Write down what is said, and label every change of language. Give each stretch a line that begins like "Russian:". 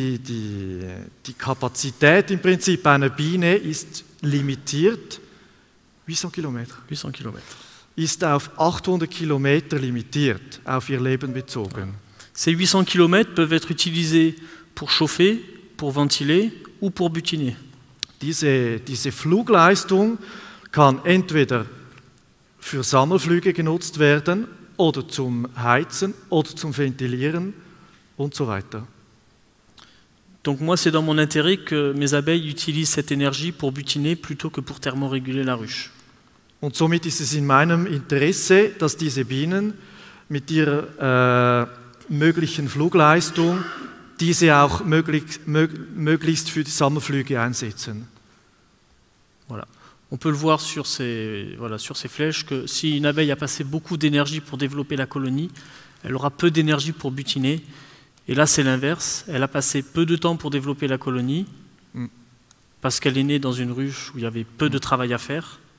German: Die Kapazität im Prinzip einer Biene ist limitiert. 800 Kilometer. 800 km. Ist auf 800 Kilometer limitiert, auf ihr Leben bezogen.
French: Ces 800 km peuvent être utilisés pour chauffer, pour ventiler ou pour butiner.
German: Diese Flugleistung kann entweder für Sammelflüge genutzt werden oder zum Heizen oder zum Ventilieren und so weiter.
French: Donc moi, c'est dans mon intérêt que mes abeilles utilisent cette énergie pour butiner plutôt que pour thermoréguler la ruche.
German: Und somit ist es in meinem Interesse, dass diese Bienen mit ihrer möglichen Flugleistung diese auch möglichst für die Sommerflüge einsetzen.
French: Voilà. On peut le voir sur ces flèches que si une abeille a passé beaucoup d'énergie pour développer la colonie, elle aura peu d'énergie pour butiner. Et là, c'est l'inverse. Elle a passé peu de temps pour développer la colonie parce qu'elle est née dans une ruche où il y avait peu de travail à faire.